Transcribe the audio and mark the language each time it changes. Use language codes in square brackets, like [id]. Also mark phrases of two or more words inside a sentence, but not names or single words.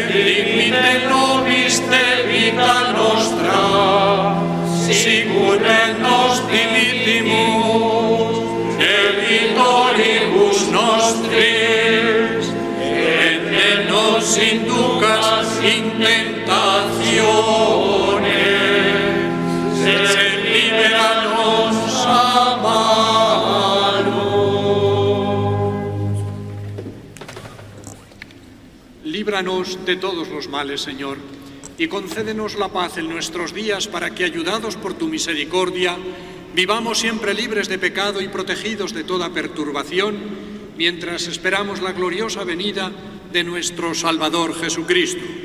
[la] dimitte nobis debita nostra, sicut et nos dimittimus debitoribus nostris, et ne nos inducas in tentazione, sed libera nos a malo. [es] Líbranos de todos los males, Señor, y concédenos la paz en nuestros días para que, ayudados por tu misericordia, vivamos siempre libres de pecado y protegidos de toda perturbación, mientras esperamos la gloriosa venida de nuestro Salvador Jesucristo.